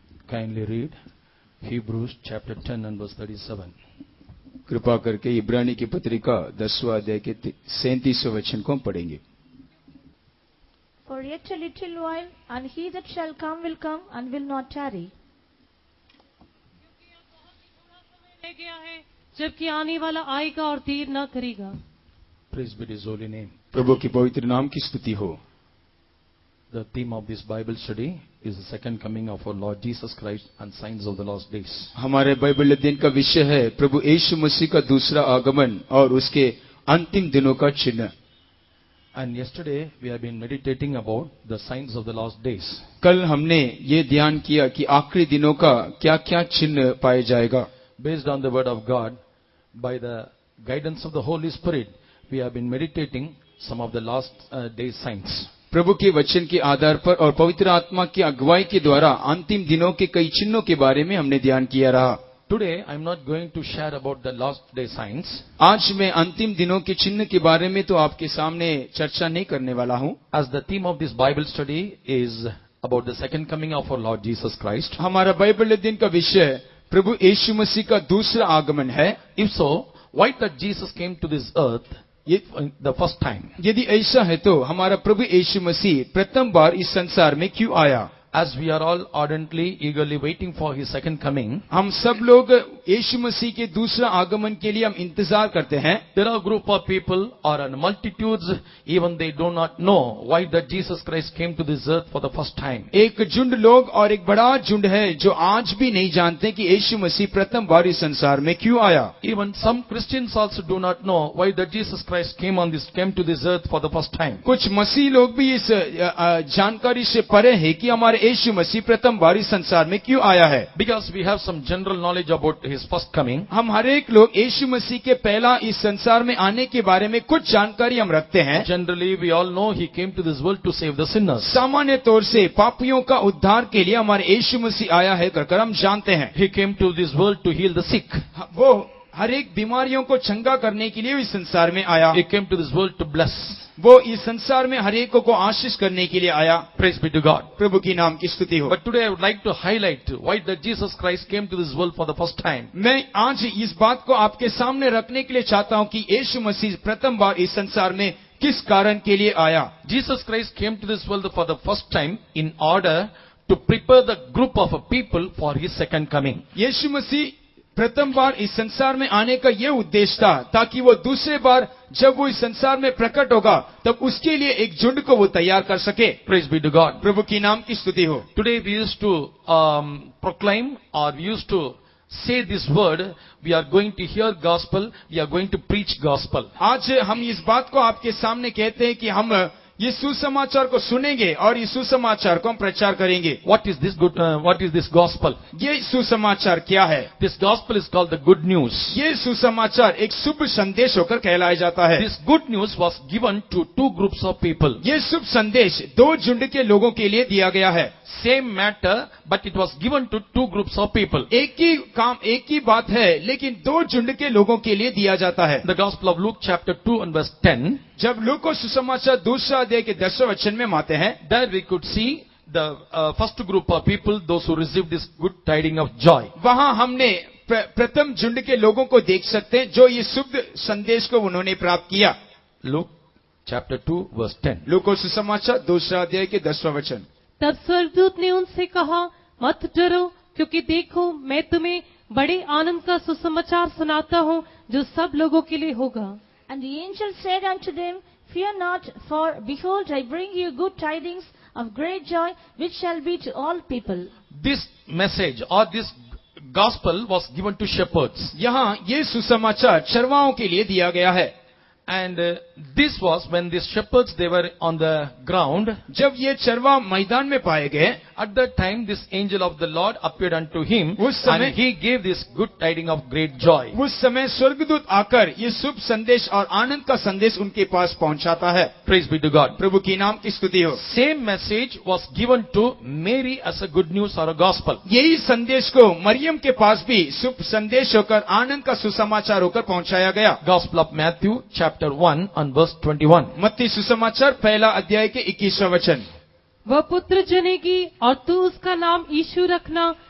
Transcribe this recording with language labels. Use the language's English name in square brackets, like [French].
[English] kindly read Hebrews chapter 10 and verse 37. [Hindi] कृपा करके इब्रानी की पत्रिका 10वां अध्याय के 37वें वचन को हम पढ़ेंगे। [English] For yet a little while, and he that shall come will come and will not tarry. [Hindi] ले गया है, जबकि आने वाला आएगा और देर न करेगा। [English] Praise be his holy name. [Hindi] प्रभु की पवित्र नाम की स्तुति हो। [English] The theme of this Bible study is the second coming of our Lord Jesus Christ and signs of the last days. [Hindi] हमारे बाइबल अध्ययन का विषय है प्रभु यीशु मसीह का दूसरा आगमन और उसके अंतिम दिनों का चिन्ह। [English] And yesterday we have been meditating about the signs of the last days. [Hindi] कल हमने ये ध्यान किया कि आखिरी दिनों का क्या-क्या चिन्ह पाया जाएगा। [English] Based on the word of God, by the guidance of the Holy Spirit, we have been meditating some of the last days signs. [Hindi] प्रभु के वचन के आधार पर और पवित्र आत्मा की अगुवाई के द्वारा अंतिम दिनों के कई चिन्हों के बारे में हमने ध्यान किया रहा। [English] Today I am not going to share about the last day signs. [Hindi] आज मैं अंतिम दिनों के चिन्ह के बारे में तो आपके सामने चर्चा नहीं करने वाला हूँ। [English] As the theme of this Bible study is about the second coming of our Lord Jesus Christ. [Hindi] हमारा बाइबल अध्ययन का विषय प्रभु यीशु मसीह का दूसरा आगमन है। [English] If so, why that Jesus came to this earth the first time? [Hindi] यदि ऐसा है तो हमारा प्रभु यीशु मसीह प्रथम बार इस संसार में क्यों आया? [English] As we are all ardently, eagerly waiting for His second coming, [Hindi] हम सब लोग यीशु मसीह के दूसरा आगमन के लिए हम इंतजार करते हैं। [English] there are a group of people or multitudes, even they do not know why that Jesus Christ came to this earth for the first time. [Hindi] एक झुंड लोग और एक बड़ा झुंड है जो आज भी नहीं जानते कि यीशु मसीह प्रथम बार इस संसार में क्यों आया। [English] Even some Christians also do not know why that Jesus Christ came to this earth for the first time. [Hindi] कुछ मसीह लोग भी इस जानकारी से परे हैं कि हमारे यीशु मसीह प्रथम बार इस संसार में क्यों आया है। [English] Because we have some general knowledge about His first coming. [Hindi] हम हर एक लोग यीशु मसीह के पहला इस संसार में आने के बारे में कुछ जानकारी हम रखते हैं। [English] Generally we all know He came to this world to save the sinners. [Hindi] सामान्य तौर से पापियों का उद्धार के लिए हमारे यीशु मसीह आया है कर हम जानते हैं। [English] He came to this world to heal the sick. [Hindi] वो हर एक बीमारियों को चंगा करने के लिए इस संसार में आया। [English] He came to this world to bless. [Hindi] वो इस संसार में हर एक को आशीष करने के लिए आया। [English] Praise be to God. [Hindi] प्रभु की नाम की स्तुति हो। [English] But today I would like to highlight why that Jesus Christ came to this world for the first time. [Hindi] मैं आज इस बात को आपके सामने रखने के लिए चाहता हूँ कि यीशु मसीह प्रथम बार इस संसार में किस कारण के लिए आया। [English] Jesus Christ came to this world for the first time in order to prepare the group of people for His second coming. [Hindi] यीशु मसीह प्रथम बार इस संसार में आने का ये उद्देश्य था ताकि वो दूसरे बार जब वो इस संसार में प्रकट होगा तब उसके लिए एक झुंड को वो तैयार कर सके। [English] Praise be to God. [Hindi] प्रभु की नाम की स्तुति हो। [English] Today we used to proclaim or we used to say this word, we are going to hear gospel, we are going to preach gospel. [Hindi] आज हम इस बात को आपके सामने कहते हैं कि हम ये सुसमाचार को सुनेंगे और इस सुसमाचार को हम प्रचार करेंगे। [English] What is this gospel? [Hindi] ये सुसमाचार क्या है? [English] This gospel is called the good news. [Hindi] ये सुसमाचार एक शुभ संदेश होकर कहलाया जाता है। [English] This good news was given to two groups of people. [Hindi] ये शुभ संदेश दो झुंड के लोगों के लिए दिया गया है। [English] Same matter, but it was given to two groups of people. [Hindi] एक ही काम एक ही बात है लेकिन दो झुंड के लोगों के लिए दिया जाता है। [English] The Gospel of Luke chapter 2 and verse 10. [Hindi] जब लूक को सुसमाचार दूसरा अध्याय के 10वें वचन में आते हैं, [English] there we could see the first group of people, those who received this good tidings of joy. [Hindi] वहां हमने प्रथम झुंड के लोगों को देख सकते हैं जो ये शुभ संदेश को उन्होंने प्राप्त किया। [English] Luke chapter 2 verse 10. [Hindi] लूक को सुसमाचार दूसरा अध्याय के 10वां वचन। तब स्वर्गदूत ने उनसे कहा, मत डरो, क्योंकि देखो मैं तुम्हें बड़े आनंद का सुसमाचार सुनाता हूँ जो सब लोगों के लिए होगा। [English] And the angel said unto them, Fear not, for behold, I bring you good tidings of great joy, which shall be to all people. This message or this gospel was given to shepherds. [Hindi] यहाँ ये सुसमाचार चरवाहों के लिए दिया गया है। [English] And this was when these shepherds, they were on the ground. [Hindi] जब ये चरवा मैदान में पाए गए, [English] at that time this angel of the Lord appeared unto him, [Hindi] उस समय [English] and he gave this good tidings of great joy. [Hindi] उस समय स्वर्गदूत आकर ये शुभ संदेश और आनंद का संदेश उनके पास पहुंचाता है। [English] Praise be to God. [Hindi] प्रभु की नाम की स्तुति हो। [English] Same message was given to Mary as a good news or a gospel. [Hindi] यही संदेश को मरियम के पास भी शुभ संदेश होकर आनंद का सुसमाचार होकर पहुंचाया गया। [English] Gospel of Matthew chapter 1 and verse 21. [Hindi] मत्ती सुसमाचार पहला अध्याय के 21वां वचन। वह पुत्र जनेगी और तू उसका नाम यीशु रखना,